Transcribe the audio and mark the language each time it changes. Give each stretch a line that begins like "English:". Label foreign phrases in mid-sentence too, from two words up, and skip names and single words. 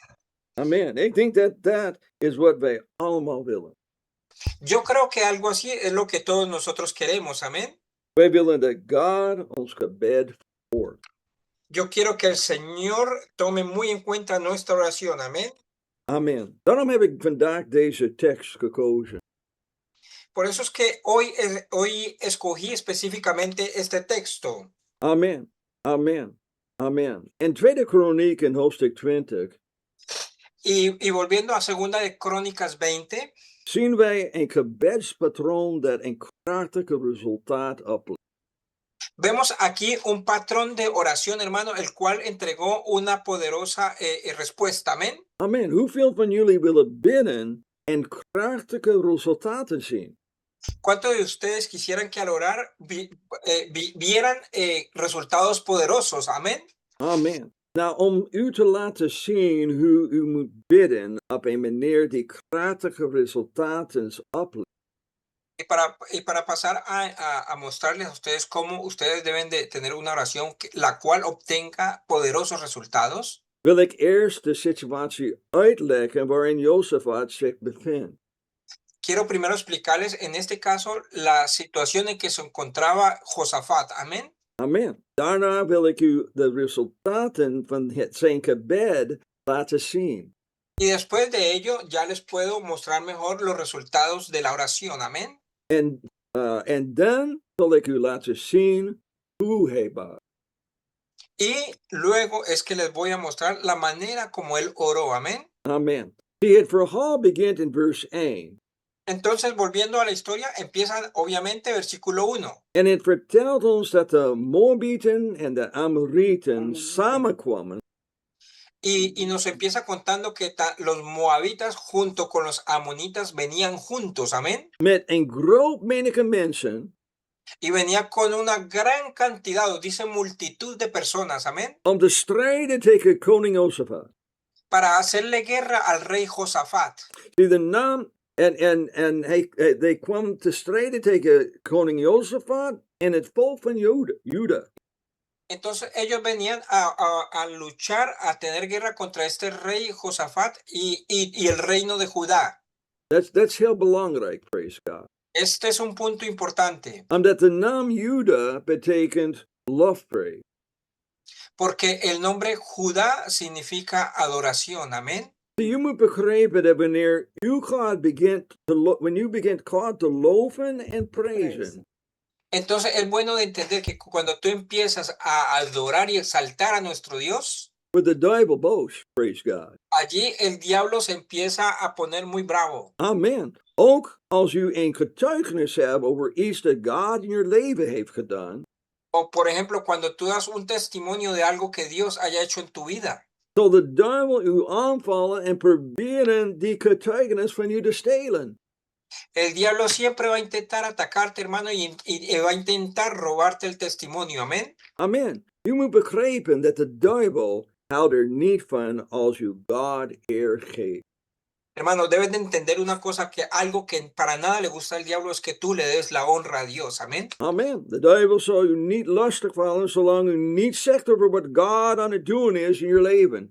Dutch: Amen. Ik denk dat is wat wij allemaal willen.
Spanish: Yo creo que algo así es lo que todos nosotros queremos, amén.
Dutch: Wij willen dat God ons gebed hoort.
Spanish: Yo quiero que el Señor tome muy en cuenta nuestra oración, amén.
Dutch: Amen. Daarom heb ik vandaag deze tekst gekozen.
Spanish: Por eso es que hoy escogí específicamente este texto.
Dutch: Amen. Amen. Amen. In 2 Kronieken hoofdstuk 20
Spanish: Y volviendo a segunda de Crónicas 20,
Dutch: zien wij een gebedspatroon dat een krachtig resultaat oplevert.
Spanish: vemos aquí un patrón de oración, hermano, el cual entregó una poderosa respuesta, amén.
Dutch: Amen. Hoeveel van jullie willen bidden en krachtige resultaten zien?
Spanish: ¿Cuántos de ustedes quisieran que al orar vieran resultados poderosos? Amén.
Dutch: Amen. Nou, om u te laten zien hoe u moet bidden op een manier die krachtige resultaten oplevert,
Spanish: Y para pasar a mostrarles a ustedes cómo ustedes deben de tener una oración la cual obtenga poderosos resultados,
Dutch: wil ik eerst de situatie uitleggen waarin Jozefat zich bevindt.
Spanish: quiero primero explicarles en este caso la situación en que se encontraba Josafat. Amén.
Dutch: Amen. Daarna wil ik u de resultaten van zijn gebed laten zien.
Spanish: Y después de ello ya les puedo mostrar mejor los resultados de la oración. Amén.
Dutch: En dan zal ik u laten zien hoe hij bad.
Spanish: Y luego es que les voy a mostrar la manera como él oró. Amén.
Dutch: Amen. Zie, het verhaal begint in vers 1.
Spanish: Entonces, volviendo a la historia, empieza obviamente versículo 1.
Dutch: En het vertelt ons dat de Moabieten en de Amorieten samenkwamen
Spanish: Y nos empieza contando que los moabitas junto con los amonitas venían juntos, amén.
Dutch: met een groot menige mensen
Spanish: Y venía con una gran cantidad, dice multitud de personas, amén,
Dutch: om te strijden tegen koning Jozefat.
Spanish: para hacerle guerra al rey Josafat.
Dutch: Die de naam hij kwam te strijden tegen koning Jozefat en het volk van Juda.
Spanish: Entonces ellos venían a luchar, a tener guerra contra este rey Josafat y el reino de Judá.
Dutch: That's heel belangrijk,
English: praise God.
Spanish: Este es un punto importante,
Dutch: Omdat de naam Juda betekent lofprijs.
Spanish: porque el nombre Judá significa adoración, amén.
Dutch: Je moet begrijpen dat wanneer u God begint God te loven en prijzen,
Spanish: Entonces es bueno de entender que cuando tú empiezas a adorar y exaltar a nuestro Dios,
Dutch: wordt de duivel boos,
English: praise God.
Spanish: allí el diablo se empieza a poner muy bravo.
Dutch: Amen. Ook als u een getuigenis hebt over iets dat God in je leven heeft gedaan,
Spanish: O por ejemplo, cuando tú das un testimonio de algo que Dios haya hecho en tu vida,
Dutch: zal de duivel u aanvallen en proberen die getuigenis van u te stelen.
Spanish: el diablo siempre va a intentar atacarte, hermano, y va a intentar robarte el testimonio. Amén.
Dutch: Amen. U moet begrijpen dat de duivel houdt er niet van als u God eer geeft.
Spanish: Hermano, debes de entender una cosa, que algo que para nada le gusta al diablo es que tú le des la honra a Dios. Amén.
Dutch: Amen. De duivel zal u niet lastigvallen zolang u niet zegt over wat God aan het doen is in je leven.